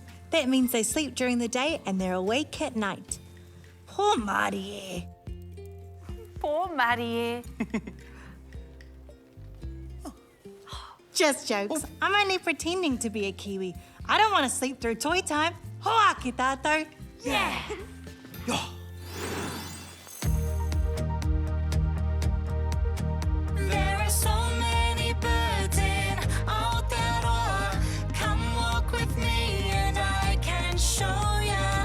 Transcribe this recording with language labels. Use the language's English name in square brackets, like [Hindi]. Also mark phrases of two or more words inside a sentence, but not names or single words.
[English] That means they sleep during the day and they're awake at night. Poor Māori. Poor Marie. Just jokes. I'm only pretending to be a Kiwi. I don't want to sleep through Toi Time. [Māori] Hoa ki tātou. [English] Yeah. There are so many birds in Aotearoa. Come walk with me and I can show ya.